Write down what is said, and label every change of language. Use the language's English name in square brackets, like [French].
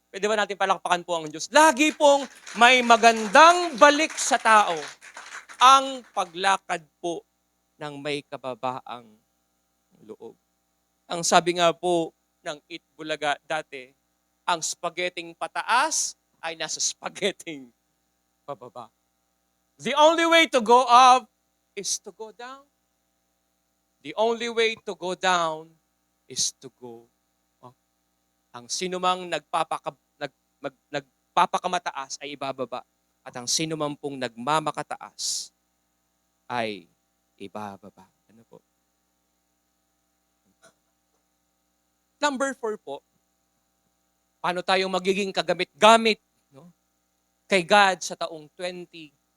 [Filipino] Pwede ba natin palakpakan po ang Diyos? Lagi pong may magandang balik sa tao ang paglakad po ng may kababaang loob. Ang sabi nga po ng Itbulaga dati, ang spaghetting pataas ay nasa spaghetting pababa. [English] The only way to go up is to go down. The only way to go down is to go up. [Filipino] Ang sinumang nagpapakamataas ay ibababa. At ang sino man pong nagmamakataas ay ibababa. Ano po? Number 4 po, paano tayo magiging kagamit-gamit, no, kay God sa taong 2025?